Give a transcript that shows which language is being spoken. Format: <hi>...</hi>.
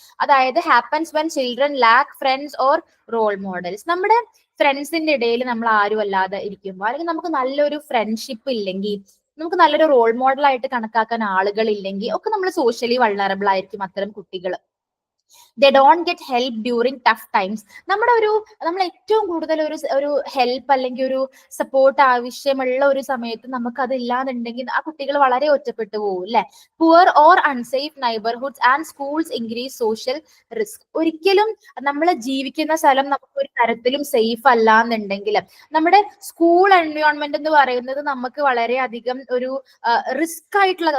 <en>അതായത് happens when children lack friends or role models.</en> <ml>നമ്മുടെ ഫ്രണ്ട്സിന്റെ ഇടയിൽ നമ്മൾ ആരും അല്ലാതെ ഇരിക്കുമ്പോൾ, അല്ലെങ്കിൽ നമുക്ക് നല്ലൊരു ഫ്രണ്ട്ഷിപ്പ് ഇല്ലെങ്കിൽ, നമുക്ക് നല്ലൊരു റോൾ മോഡൽ ആയിട്ട് കണക്കാക്കാൻ ആളുകൾ ഇല്ലെങ്കിൽ ഒക്കെ നമ്മൾ സോഷ്യലി വൾണറബിൾ ആയിരിക്കും അത്തരം കുട്ടികൾ.</ml> <en>they don't get help during tough times.</en> <ml>നമ്മൾ ഏറ്റവും കൂടുതൽ ഒരു ഹെൽപ്പ് അല്ലെങ്കിൽ ഒരു സപ്പോർട്ട് ആവശ്യമുള്ള ഒരു സമയത്ത് നമുക്ക് അതില്ലാന്നുണ്ടെങ്കിൽ ആ കുട്ടികൾ വളരെ ഒറ്റപ്പെട്ടു പോകും അല്ലെ.</ml> <en>Poor or unsafe neighbourhoods and schools increase social risk.</en> <ml>ഒരിക്കലും നമ്മൾ ജീവിക്കുന്ന സ്ഥലം നമുക്ക് ഒരു തരത്തിലും സേഫ് അല്ല എന്നുണ്ടെങ്കിൽ നമ്മുടെ സ്കൂൾ എൻവയോൺമെന്റ് എന്ന് പറയുന്നത് നമുക്ക് വളരെയധികം ഒരു റിസ്ക് ആയിട്ടുള്ളത്.</ml>